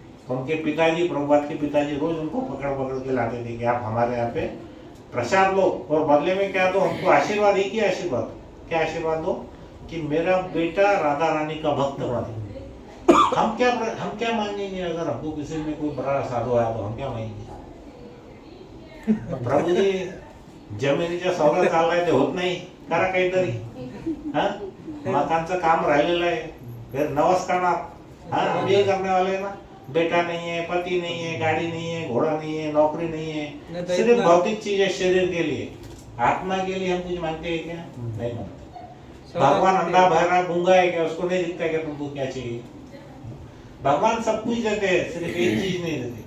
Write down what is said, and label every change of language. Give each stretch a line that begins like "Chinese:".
Hindi: तो उनके पिताजी, प्रभुपाद के पिताजी रोज उनको पकड़ पकड़ के लाते थे कि आप हमारे यहाँ पे प्रसाद लो, और बदले में क्या दो? हमको आशीर्वाद। एक ही आशीर्वाद, क्या आशीर्वाद दो? कि मेरा बेटा राधा रानी का भक्त बने। हम क्या मांगेंगे? अगर हमको किसी में कोई बड़ा साधु आया तो हम क्या मांगेंगे?
Marathi: प्रभुजी जमिनीच्या सौदा चाललाय ते होत नाही, करा काहीतरी। मकानचं काम राहिलेलं आहे, फिर नवस करणार।
Hindi: हम ये करने वाले ना, बेटा नहीं है, पति नहीं है, गाड़ी नहीं है, घोड़ा नहीं है, नौकरी नहीं है, सिर्फ भौतिक चीज है शरीर के लिए। आत्मा के लिए हम कुछ मांगते हैं क्या? नहीं मांगते। भगवान अंधा बहरा गूंगा है क्या? उसको नहीं दिखता क्या तुमको क्या चाहिए? भगवान सब कुछ देते हैं, सिर्फ एक चीज नहीं देते।